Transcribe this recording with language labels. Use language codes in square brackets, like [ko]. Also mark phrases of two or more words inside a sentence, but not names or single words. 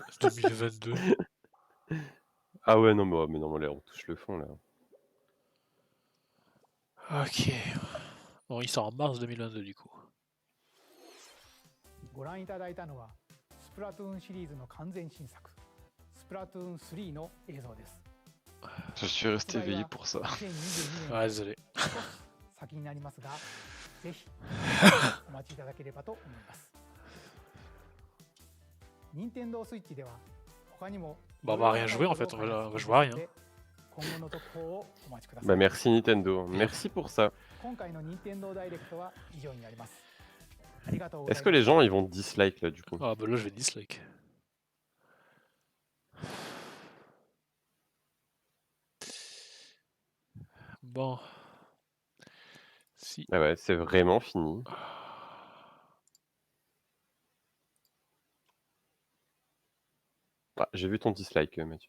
[fr] 2022. Ah ouais, non, mais non, là, on touche le fond, là. Ok. Bon, il sort en mars 2022 du coup. [ja] ご覧いただいたのはスプラトゥーンシリーズの完全新作スプラトゥーン3の映像です。 [fr] Je suis resté éveillé pour ça. 2022 Ah, désolé. [ja] 先になりますが、ぜひお待ちいただければと思います。任天堂スイッチでは他にも [fr] Bah, on va rien jouer en fait, on va jouer à rien. [ja] 今後の特報をお待ちください。 [fr] Bah merci Nintendo, merci pour ça. [ja] 今回の任天堂ダイレクトは以上になります。 [fr] Est-ce que les gens ils vont dislike là du coup? Ah bah là je vais dislike. Bon. Si. Ah ouais, c'est vraiment fini. Ah, j'ai vu ton dislike, Mathieu.